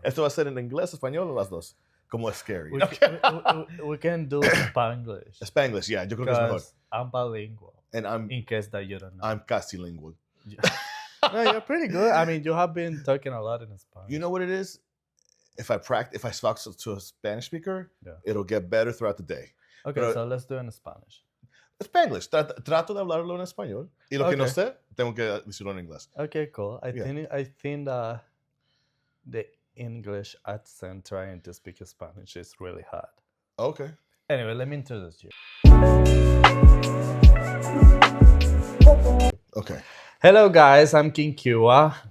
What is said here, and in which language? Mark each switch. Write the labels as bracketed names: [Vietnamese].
[Spanish] esto va a ser en inglés, español o las dos. Como es scary. [English] We can do Spanglish. [Spanish] Spanglish, yeah, yo creo que es mejor. [English] Because I'm bilingual. And In case that you don't know. I'm casi lingual. No, you're pretty good. I mean, you have been talking a lot in Spanish. You know what it is? If I talk to a Spanish speaker, Yeah. it'll get better throughout the day. Okay, [Spanish] Pero- [English] so let's do it in Spanish. Spanglish. [Spanish] Trato de hablarlo en español. Y lo que no [English] Okay. [Spanish] sé, tengo que decirlo en inglés. [English] Okay, cool. I Yeah. think the English accent trying to speak Spanish is really hard. Okay. Anyway, let me introduce you. Okay. Hello, guys. I'm King Kua.